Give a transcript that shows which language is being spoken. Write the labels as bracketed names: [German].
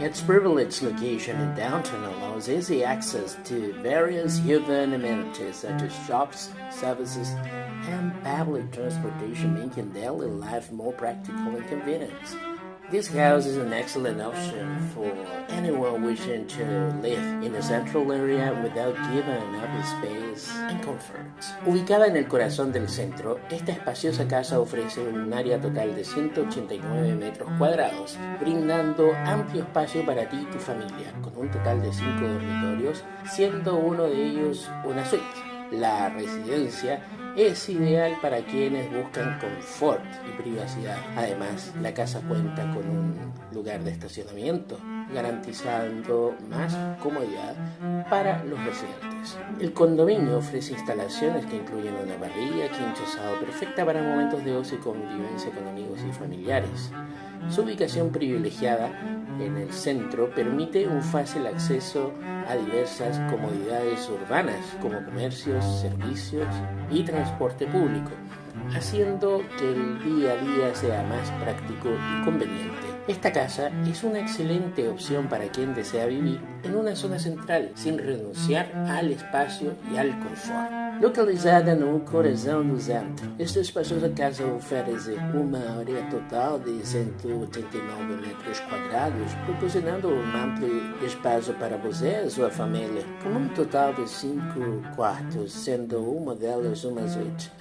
[English] Its privileged location in downtown allows easy access to various urban amenities such as shops, services, and public transportation, making daily life more practical and convenient. This house is an excellent option for anyone wishing to live in a central area without giving up space and comfort. [Spanish] Ubicada en el corazón del centro, esta espaciosa casa ofrece un área total de 189 metros cuadrados, brindando amplio espacio para ti y tu familia, con un total de 5 dormitorios, siendo uno de ellos una suite. La residencia es ideal para quienes buscan confort y privacidad. Además, la casa cuenta con un lugar de estacionamiento, garantizando más comodidad para los residentes. El condominio ofrece instalaciones que incluyen una parrilla, quincho asado perfecta para momentos de ocio y convivencia con amigos y familiares. Su ubicación privilegiada en el centro permite un fácil acceso a diversas comodidades urbanas como comercios, servicios y transporte público, haciendo que el día a día sea más práctico y conveniente. Esta casa es una excelente opción para quien desea vivir en una zona central sin renunciar al espacio y al confort. [Portuguese] Localizada no coração do centro, esta espaciosa casa oferece uma área total de 189 metros quadrados, proporcionando um amplo espaço para você e sua família, com um total de 5 quartos, sendo uma delas uma suíte.